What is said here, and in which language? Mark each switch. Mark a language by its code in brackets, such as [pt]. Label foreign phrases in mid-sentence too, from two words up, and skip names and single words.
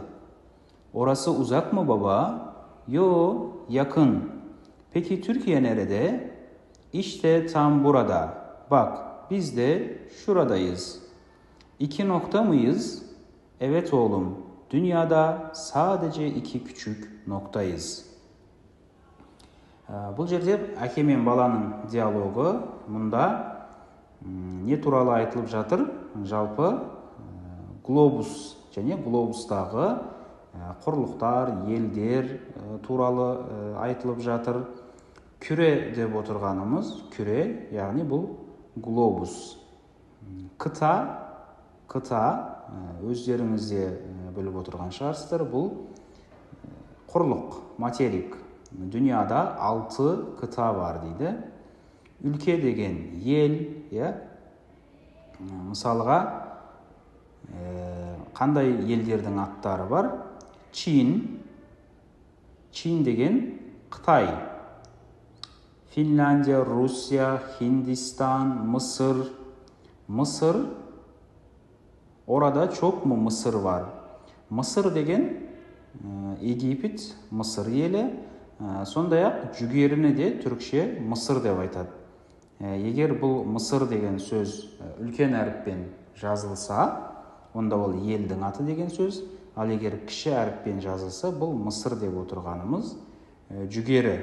[tr] Orası uzak mı baba? Yo, yakın. Peki Türkiye nerede? İşte tam burada. Bak, biz de şuradayız. 2 nokta mıyız? Evet oğlum, dünyada sadece 2 küçük noktayız. [kk] Бұл жерде әке мен баланың диалогы. Мұнда не туралы айтылып жатыр? Жалпы глобус және глобустағы құрлықтар, елдер туралы айтылып жатыр. Küre деп отырғанымыз, küre, яғни бұл глобус. Kıta, өздеріңіз де біліп отырған шығарсыздар, бұл құрлық, материк. [tr] Dünyada 6 kıta var [kk] дейді. Ülke деген ел, мысалға қандай елдердің аттары бар? Çin деген Қытай. [tr] Finlandiya, Rusya, Hindistan, Mısır. Mısır, orada çok mu mısır var? [kk] Mısır деген Египет, Mısır елі. Сондай-ақ жүгеріні де түрікше Mısır деп айтады. Егер бұл Mısır деген сөз үлкен әріппен жазылса, онда ол елдің аты деген сөз. Ал егер кіші әріппен жазылса, бұл Mısır деп отырғанымыз жүгері.